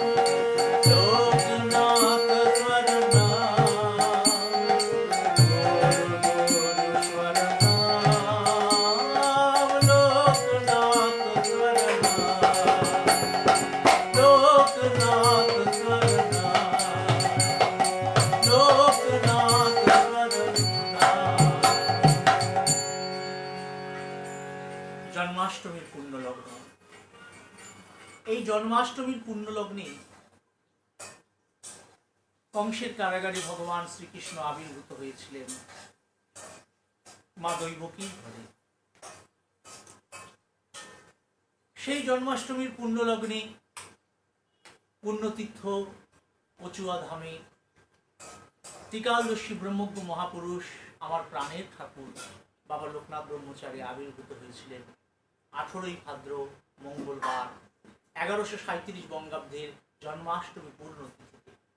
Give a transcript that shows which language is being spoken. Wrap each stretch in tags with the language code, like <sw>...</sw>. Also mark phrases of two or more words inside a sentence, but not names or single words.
<sa>लोकनाथ स्वरनाम गुरु गुरु स्वरनाम लोकनाथ स्वरनाम लोकनाथ स्वरनाम लोकनाथ स्वरनाम।</sa> <bn>জন্মাষ্টমীর পূর্ণ লগ্ন। এই জন্মাষ্টমীর পূর্ণ লগ্নে কংসের কারাগারে ভগবান শ্রীকৃষ্ণ আবির্ভূত হয়েছিলেন মা দৈবকীর ঘরে। সেই জন্মাষ্টমীর পূর্ণ লগ্নে পুণ্যতীর্থ কচুয়া ধামে ত্রিকালদর্শী ব্রহ্মজ্ঞ মহাপুরুষ আমার প্রাণের ঠাকুর বাবা লোকনাথ ব্রহ্মচারী আবির্ভূত হয়েছিলেন 18ই ভাদ্র মঙ্গলবার 1137 বঙ্গাব্দের জন্মাষ্টমী পূর্ণতিথিতে।</bn>